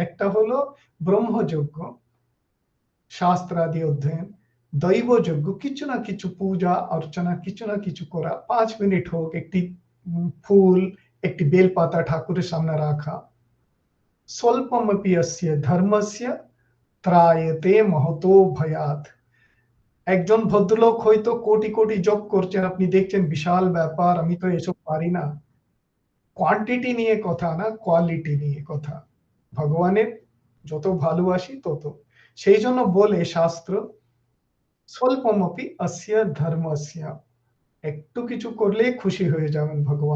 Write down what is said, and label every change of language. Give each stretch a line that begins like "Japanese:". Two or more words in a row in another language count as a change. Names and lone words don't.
Bangla: একটা হলো ব্রহ্মযজ্ঞ, শাস্ত্রাদি অধ্যয়ন, দৈবযজ্ঞ, কিছু না কিছু পূজা অর্চনা, কিছু না কিছু করা। ৫ মিনিট হোক, একটি ফুল, একটি বেলপাতা ঠাকুরের সামনে রাখা।
Sanskrit: স্বল্পমপি অস্য ধর্মস্য ত্রায়তে মহতো ভয়াৎ।
Bangla: একজন ভদ্রলোক হয়তো কোটি কোটি জপ করছেন, আপনি দেখছেন বিশাল ব্যাপার, আমি তো এসব পারি না। কোয়ান্টিটি নিয়ে কথা না, কোয়ালিটি নিয়ে কথা। ভগবানের যত ভালোবাসি তত। সেই জন্য বলে শাস্ত্র,
Sanskrit: স্বল্পমপি অস্য ধর্মস্য,
Bangla: একটু কিছু করলেই খুশি হয়ে যাবেন ভগবান।